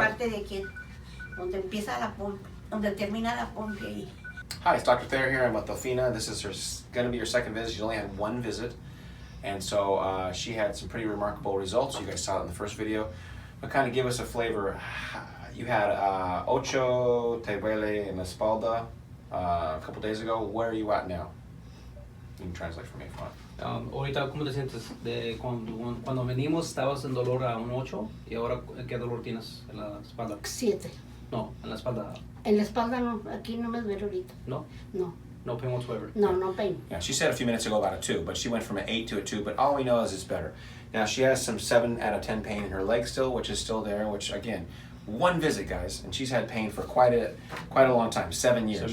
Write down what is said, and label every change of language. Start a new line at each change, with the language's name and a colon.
Spanish: parte de aquí, donde empieza la pompa, donde termina la pompa ahí.
English: Hi, it's Dr. Thayer here. I'm with Delfina. This is going to be her second visit. She's only had one visit. And so she had some pretty remarkable results. You guys saw it in the first video. But kind of give us a flavor. You had
Spanish: ocho te duele en la espalda
English: a couple days ago. Where are you at now? You can translate for me if you want.
Spanish: Ahorita, ¿cómo te sientes? Cuando venimos estabas en dolor a un 8 y ahora ¿qué dolor tienes en la espalda? 7. No, en la espalda. En la espalda no, aquí no me duele ahorita. No, No,
English: no pain whatsoever. no pain. Yeah, she said a few minutes ago about a 2, but she went from an 8 to a 2, but all we know is it's better. Now, she has some 7 out of 10 pain in her leg still, which is still there, which, again, one visit, guys, and she's had pain for quite a long time, 7 years,